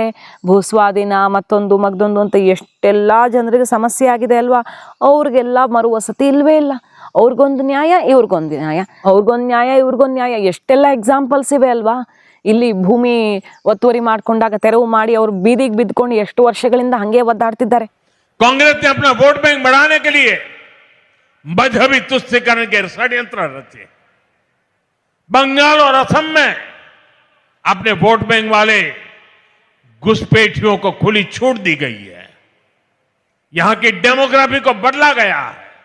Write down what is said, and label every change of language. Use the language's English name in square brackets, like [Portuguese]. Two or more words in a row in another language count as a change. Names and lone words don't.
[Kannada] ಭೂಸ್ವಾಧೀನ ಮತ್ತೊಂದು ಮಗದೊಂದು ಅಂತ ಎಷ್ಟೆಲ್ಲ ಜನರಿಗೆ ಸಮಸ್ಯೆ ಆಗಿದೆ ಅಲ್ವಾ. ಅವ್ರಿಗೆಲ್ಲ ಮರುವಸತಿ ಇಲ್ವೇ ಇಲ್ಲ. ಅವ್ರಿಗೊಂದು ನ್ಯಾಯ ಇವ್ರಿಗೊಂದು ನ್ಯಾಯ, ಅವ್ರಿಗೊಂದು ನ್ಯಾಯ ಇವ್ರಿಗೊಂದು ನ್ಯಾಯ. ಎಷ್ಟೆಲ್ಲ ಎಕ್ಸಾಂಪಲ್ಸ್ ಇವೆ ಅಲ್ವಾ. ಇಲ್ಲಿ ಭೂಮಿ ಒತ್ತುವರಿ ಮಾಡ್ಕೊಂಡಾಗ ತೆರವು ಮಾಡಿ ಅವ್ರು ಬೀದಿಗೆ ಬಿದ್ಕೊಂಡು ಎಷ್ಟು ವರ್ಷಗಳಿಂದ ಹಂಗೆ ಒದ್ದಾಡ್ತಿದ್ದಾರೆ. [Hindi] ಕಾಂಗ್ರೆಸ್ ने अपना वोट बैंक बढ़ाने के लिए मजहबी तुष्टीकरण के षड्यंत्र रचे. बंगाल और असम में अपने वोट बैंक वाले घुसपैठियों को खुली छूट दी गई है. यहां की डेमोग्राफी को बदला गया है.